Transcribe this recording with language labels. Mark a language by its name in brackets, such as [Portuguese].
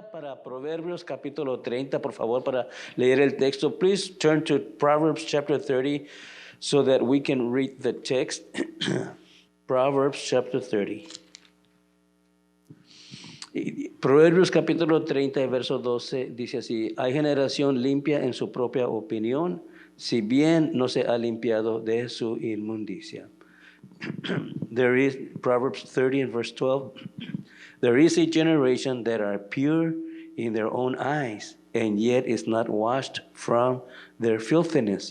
[Spanish] a Proverbios capítulo 30, por favor, para leer el texto. [English] Please turn to Proverbs chapter 30 so that we can read the text. Proverbs chapter 30. [Spanish] Proverbios capítulo 30, verso 12, dice así: hay generación limpia en su propia opinión, si bien no se ha limpiado de su inmundicia. [English] There is, Proverbs 30 and verse 12, there is a generation that are pure in their own eyes, and yet is not washed from their filthiness.